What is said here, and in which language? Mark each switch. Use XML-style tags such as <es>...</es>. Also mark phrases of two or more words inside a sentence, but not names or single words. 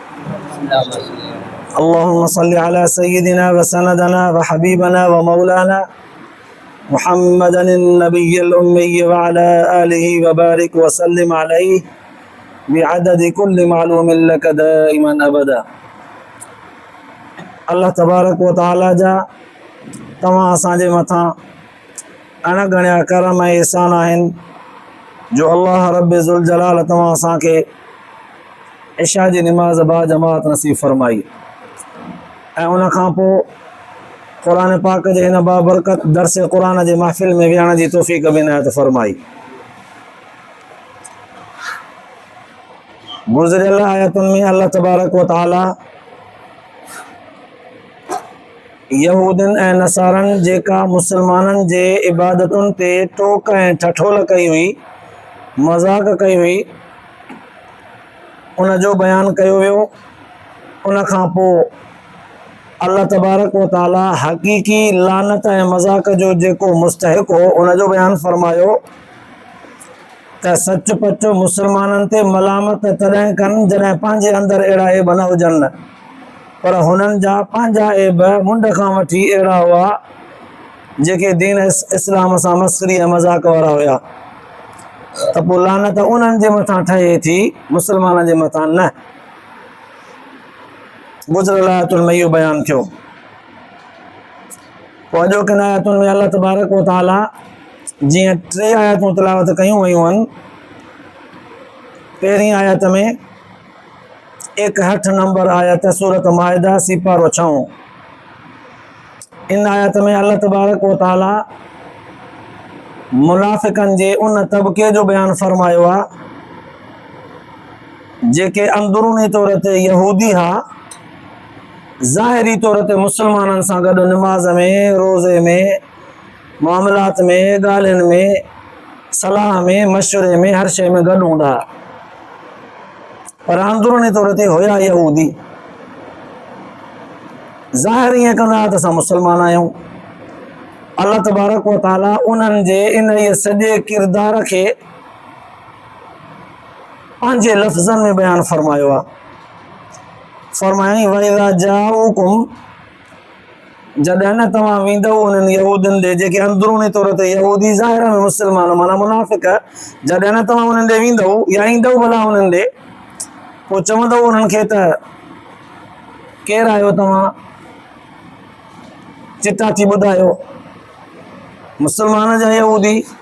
<ar>اللهم صل على سيدنا وسندنا وحبيبنا ومولانا محمد النبي الأمي وعلى آله وبارك وسلم عليه بعدد كل معلوم لك دائما أبدا الله تبارك وتعالى</ar> <sd>जा तव्हां असांजे मथां अणगणिया करम ऐं एहसान आहिनि जो</sd> <ar>الله رب ذو الجلال</ar> <sd>तव्हां असांखे इशा जी निमाज़ बा जमात नसीब फरमाई ऐं उन खां पोइ क़ुर पाक जे हिन बाबरकत दर्स क़ुर जे महफ़िल में विहण जी तौफ़ीक़ बि इनायत फरमाई। गुज़िरियल आयतुनि में</sd> <ar>الله تبارك وتعالى</ar> <sd>यहूदनि ऐं नसारनि जेका मुसलमाननि जे इबादतुनि ते टोक ऐं ठठोल कई हुई, मज़ाक़ कई हुई, उन जो बयान कयो वियो। उन खां पोइ</sd> <ar>الله تبارك وتعالى</ar> <sd>हक़ीक़ी लानत ऐं मज़ाक़ जो जेको मुस्तहिक़ हो उन जो बयान फरमायो त सच पच मुसलमाननि ते मलामत तॾहिं कनि जॾहिं पंहिंजे अंदरि अहिड़ा ऐब न हुजनि, पर हुननि जा पंहिंजा ऐब मुंड खां वठी अहिड़ा हुआ जेके दीन इस्लाम सां मस्करी ऐं मज़ाक़ वारा हुया, त पोइ लानत उन्हनि जे मथां ठहे थी, मुसलमाननि जे मथां न। गुज़िरियल आयतुनि में इहो बयानु थियो। पोइ अॼोकिन आयतुनि में</sd> <ar>الله تبارك وتعالى</ar> <sd>जीअं 3 आयतूं तिलावत कयूं वयूं आहिनि। पहिरीं आयत में 61 नंबर आयत सूरत माइदा सिपारो 6। इन आयत में</sd> <ar>الله تبارك وتعالى</ar> <sd>मुनाफ़िक़नि जे उन तबके जो बयानु फरमायो आहे जेके अंदरूनी तौर ते यहूदी हा, ज़ाहिरी तौर ते मुसलमाननि सां गॾु निमाज़ में, रोज़े में, मामलात में, ॻाल्हियुनि में, सलाह में, मशवरे में, हर शइ में गॾु हूंदा, पर अंदरूनी तौर ते हुया यहूदी। ज़ाहिर ईअं कंदा त असां मुसलमान आहियूं।</sd> <ar>الله تبارك وتعالى</ar> <sd>उन्हनि जे इन सॼे किरदार खे पंहिंजे लफ़्ज़नि में बयानु फरमायो आहे। फरमाई</sd> <ar>وإذا جاءوكم,</ar> <sd>जॾहिं न तव्हां वेंदव उन्हनि यहूदनि ॾे जेके अंदरूनी तौर ते यहूदी, ज़ाहिर में मुसलमान माना मुनाफ़िक़, जॾहिं न तव्हां उन्हनि ॾे वेंदव या ईंदव भला उन्हनि ॾे, पोइ चवंदव उन्हनि खे त केरु आहियो तव्हां, चिटा थी ॿुधायो, मुसलमान जा यहूदी।</sd>